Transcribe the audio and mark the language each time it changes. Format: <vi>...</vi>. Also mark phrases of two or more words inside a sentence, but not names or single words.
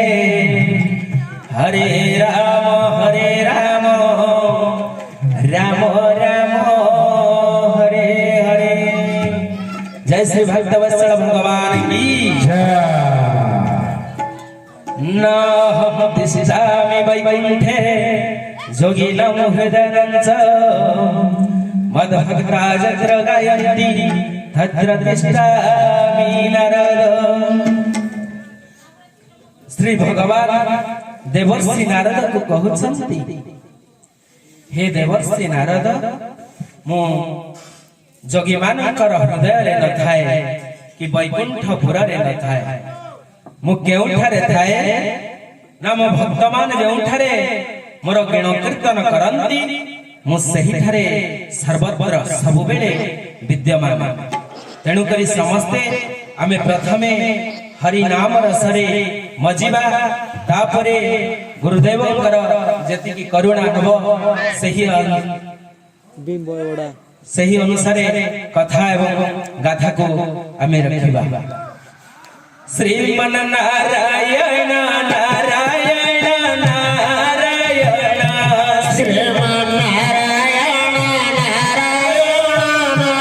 <sa>हरे राम राम राम हरे हरे।</sa> <hi>जय श्री भक्तवत्सल भगवान की जय।</hi> <sa>न दिशामि वैकुंठे योगिनं हृदयञ्च मद्भक्ता यत्र गायन्ति तत्र तिष्ठामि नारद।</sa> <or>ଶ୍ରୀ ଭଗବାନ ଦେବର୍ଷି ନାରଦ କୁ କହୁଛନ୍ତି, ହେ ଦେବର୍ଷି ନାରଦ, ମୁଁ ଯୋଗୀ ମାନଙ୍କର ହୃଦୟ ନ ଥାଏ କି ବୈକୁଣ୍ଠପୁରେ ନ ଥାଏ ମୁଁ କେଉଁଠାରେ ଥାଏ ନା ମୋ ଭକ୍ତ ମାନ ଯେଉଁଠାରେ ମୋର ଗୁଣ କୀର୍ତ୍ତନ କରନ୍ତି ମୁଁ ସେହି ଠାରେ ସର୍ବତ୍ର ସବୁ ବେଳେ ବିଦ୍ୟମାନ। ତେଣୁ କରି ସମସ୍ତେ ଆମେ ପ୍ରଥମେ ହରି ନାମ ରସରେ ମଜିବା ତାପରେ ଗୁରୁଦେବଙ୍କର ଯେତି କରୁଣା ହେବ ସେହି ଅନୁସାରେ କଥା ଏବଂ ଗାଥା କୁ ଆମେ ରଖିବା।</or> <sa>श्रीमन नारायण नारायण नारायण श्रीमन नारायण नारायण</sa>